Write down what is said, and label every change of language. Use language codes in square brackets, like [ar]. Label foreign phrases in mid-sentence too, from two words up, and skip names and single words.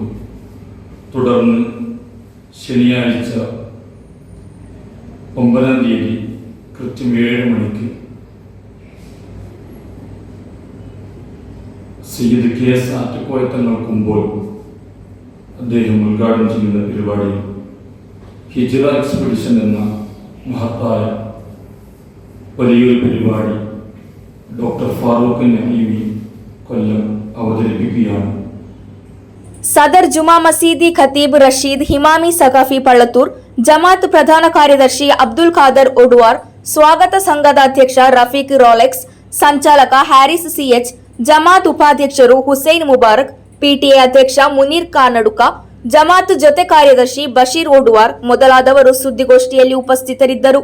[ml] തുടർന്ന് ശനിയാഴ്ച 9-ാം തീയതി കൃത്യം 7 മണിക്ക് സയ്യിദ് KS ആറ്റക്കോയ തങ്ങൾ കുമ്പോൾ അദ്ദേഹം ഉദ്ഘാടനം ചെയ്യുന്ന പരിപാടിയിൽ ഹിജ്റ എക്സ്പെഡിഷൻ എന്ന മഹത്തായ വലിയൊരു പരിപാടി ഡോക്ടർ ഫാറൂഖ് നഈമി കൊല്ലം അവതരിപ്പിക്കുകയാണ്. [kn] ಸದರ್ ಜುಮಾ ಮಸೀದಿ ಖತೀಬ್ ರಶೀದ್ ಹಿಮಾಮಿ ಸಕಾಫಿ ಪಳ್ಳತ್ತೂರ್, ಜಮಾತ್ ಪ್ರಧಾನ ಕಾರ್ಯದರ್ಶಿ ಅಬ್ದುಲ್ ಖಾದರ್ ಒಡುವಾರ್, ಸ್ವಾಗತ ಸಂಘದ ಅಧ್ಯಕ್ಷ ರಫೀಕ್ ರೋಲೆಕ್ಸ್, ಸಂಚಾಲಕ ಹ್ಯಾರಿಸ್ ಸಿಎಚ್, ಜಮಾತ್ ಉಪಾಧ್ಯಕ್ಷರು ಹುಸೈನ್ ಮುಬಾರಕ್, ಪಿಟಿಎ ಅಧ್ಯಕ್ಷ ಮುನೀರ್ ಕಾನಡುಕ, ಜಮಾತ್ ಜೊತೆ ಕಾರ್ಯದರ್ಶಿ ಬಶೀರ್ ಒಡುವಾರ್ ಮೊದಲಾದವರು ಸುದ್ದಿಗೋಷ್ಠಿಯಲ್ಲಿ ಉಪಸ್ಥಿತರಿದ್ದರು.